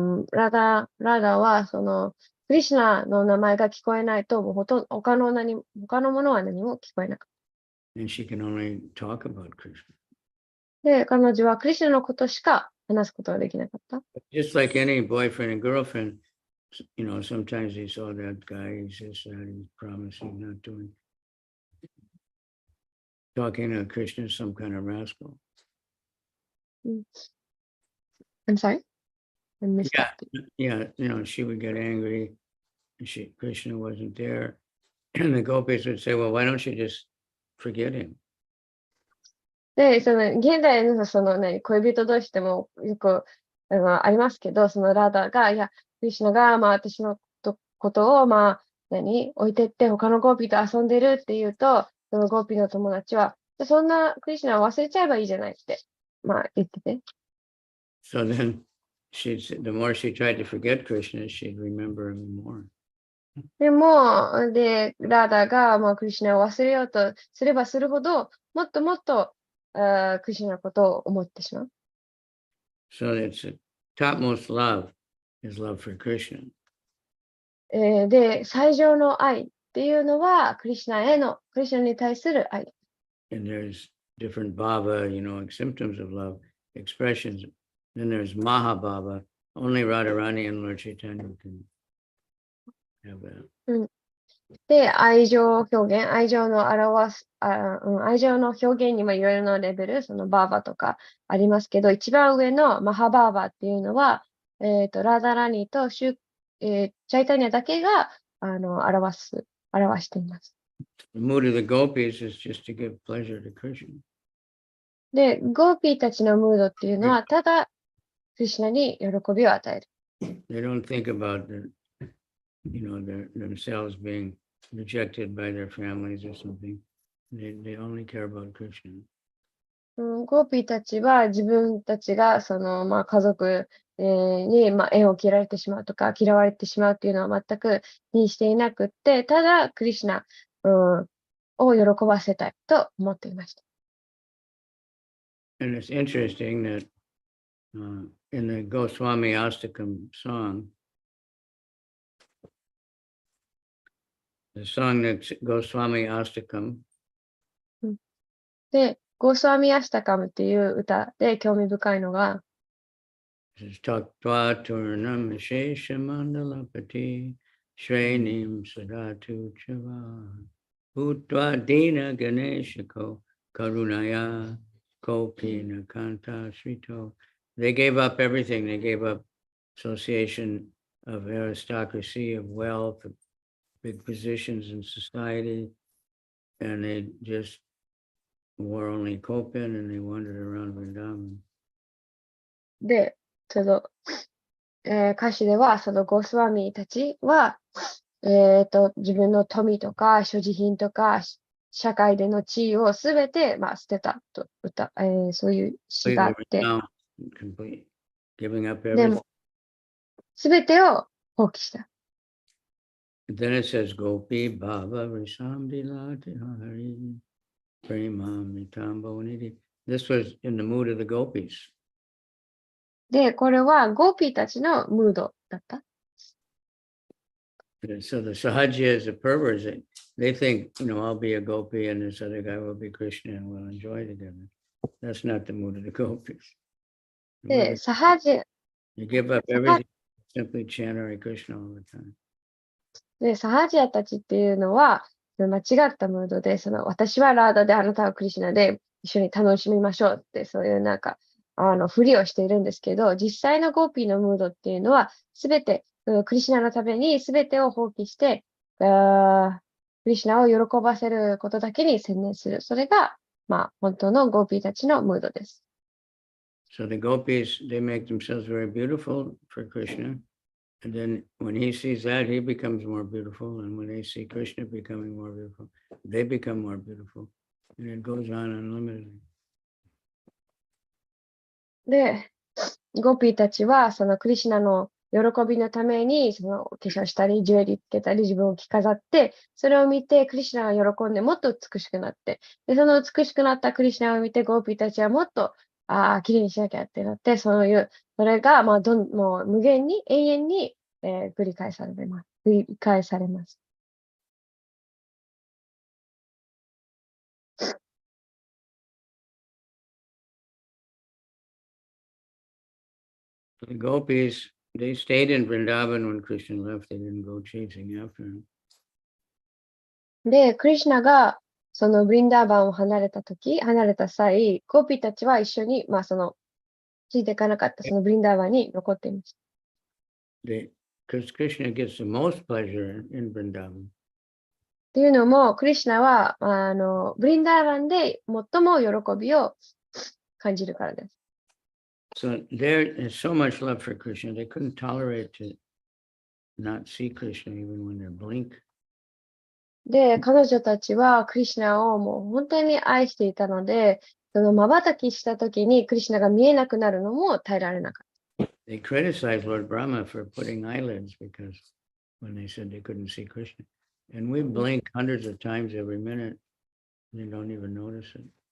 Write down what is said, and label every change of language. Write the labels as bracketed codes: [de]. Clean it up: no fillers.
[ja] ラダはそのクリシュナの名前が聞こえないと、もう他のものは何も聞こえなかっ [en] And she can only talk about Krishna. [ja] た。で、彼女はクリシュナのことしか話すことができなかった。 [en] Just like any boyfriend and girlfriend, you know, sometimes they saw that guy, he's this, that, he's promising, not doing. Talking to Krishna is some kind of rascal. I'm sorry? I missed Yeah. that. Yeah, you know, she would get angry. Krishna wasn't there. And the gopis would say, well, why don't you just forget him? [ja] で、現代の恋人同士でもよくありますけど、そのラダが、いや、クリシュナが、まあ、私のことを、まあ、置いてって他のゴーピーと遊んでるっていうと、そのゴーピーの友達は、そんなクリシュナを忘れちゃえばいいじゃないって、まあ、言ってて。 [en] So then the more she tried to forget Krishna, she'd remember him more. [ja] でも、ラダが、まあ、クリシュナを忘れようとすればするほど、もっともっと、クリシュナのことを思ってしまう。 [en] So it's the topmost love is love for Krishna. [ja] で、最上の愛っていうのは、クリシュナに対する愛。 [en] And there's different bhava, symptoms of love, expressions. Then there's Mahabhava. Only Radharani and Lord Chaitanya can have that. [ja] で、愛情表現、愛情の表現にもいろいろなレベル、そのバーバとかありますけど、一番上のマハバーバっていうのは、ラーダラニとチャイタニアだけが表しています。 [en] The mood of the gopis is just to give pleasure to Krishna. [ja] で、ゴーピーたちのムードっていうのは、ただ、クリシュナに喜びを与える。 [en] They don't think about themselves being rejected by their families or something. They only care about Krishna. [ja] ゴーピーたちは自分たちが家族、に、縁を切られてしまうとか嫌われてしまうっていうのは全く気にしていなくって、ただクリシュナ、を喜ばせたいと思っていました。 [en] And it's interesting that in the Goswami Astakam song, the song that's Goswami Astakam, [ja] で、ゴースワミアシタカムっていう歌で興味深いのが、 [en] says [sa] Taktva Turnam Shesha Mandalapati Shrenim Sadatu Chava Bhutva Dina Ganeshako Karunaya Kopina Kanta Srito. [en] They gave up everything. They gave up association of aristocracy, of wealth, of big positions in society, and they just wore only kopin and they wandered around Vrindavan. [ja] で、歌詞では、そのゴースワミたちは、自分の富とか所持品とか社会での地位をすべて、捨てたとそういう詩があって、 [en] Giving up [ja] で [en] everything. [ja] も、すべてを放棄した。 [en] Then it says, [sa] Gopi Baba Risamdi Lati Hari Premam Nitambo Nidhi. [en] This was in the mood of the gopis. [ja] で、これはゴーピーたちのムードだった。 [en] So the Sahaja is a perverse. They think, I'll be a gopi and this other guy will be Krishna and we'll enjoy together. That's not the mood of the gopis. The mood [ja] で、 [en] of- [ja] サハジ [en] You give up everything, simply chant Hare Krishna all the time. [ja] で、サハジアたちっていうのは、間違ったムードで、私はラーダであなたはクリシュナで一緒に楽しみましょうって、そういうふりをしているんですけど、実際のゴーピーのムードっていうのは、すべて、クリシュナのためにすべてを放棄して、クリシュナを喜ばせることだけに専念する。それが、本当のゴーピーたちのムードです。 [en] So the gopis, they make themselves very beautiful for Krishna. And then when he sees that, he becomes more beautiful. And when they see Krishna becoming more beautiful, they become more beautiful. And it goes on unlimitedly. [ja] で、ゴーピーたちは、クリシュナの喜びのために、化粧したり、ジュエリーつけたり、自分を着飾って、それを見て、クリシュナが喜んで、もっと美しくなって、で、その美しくなったクリシュナを見て、ゴーピーたちはもっと、綺麗にしなきゃってなって、それが、もう無限に、永遠に、繰り返されます。 [en] The gopis, they stayed in Vrindavan when Krishna left. They didn't go chasing after him. [ja] で、クリシュナが、ブリンダーバンを離れた際、ゴーピーたちは一緒に、ついていかなかった、ブリンダーバンに残っていました。 [en] Because Krishna gets the most pleasure in Vrindavan. [ja] っていうのも、クリシュナは、ブリンダーバンで最も喜びを感じるからです。 [en] So there is so much love for Krishna, they couldn't tolerate to not see Krishna even when they blink. [ja] で、彼女たちはクリシュナをもう本当に愛していたので、瞬きした時にクリシュナが見えなくなるのも耐えられなかった。 [en] They criticized Lord Brahma for putting eyelids because when they said they couldn't see Krishna. And we blink hundreds of times every minute, they don't even notice it.